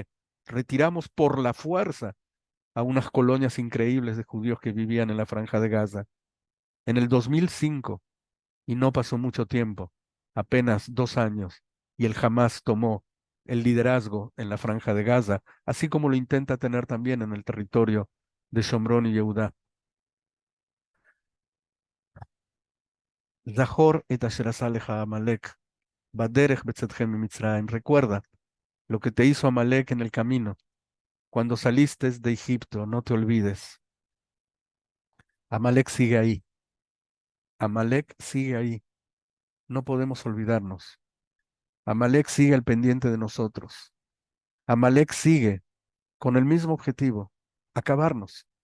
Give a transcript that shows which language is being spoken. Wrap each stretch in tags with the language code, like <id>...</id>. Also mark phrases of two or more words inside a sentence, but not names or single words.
<es>Retiramos por la fuerza a unas colonias increíbles de judíos que vivían en la Franja de Gaza. En el 2005, y no pasó mucho tiempo, apenas 2 años, y el Hamas tomó el liderazgo en la Franja de Gaza, así como lo intenta tener también en el territorio de Shomrón y Yehudá.</es> <he>זכור את אשר עשה לך עמלק בדרך בצאתכם ממצרים.</he> <es>Recuerda lo que te hizo Amalek en el camino, cuando saliste de Egipto, no te olvides. Amalek sigue ahí. Amalek sigue ahí. No podemos olvidarnos. Amalek sigue al pendiente de nosotros. Amalek sigue con el mismo objetivo, acabarnos.</es>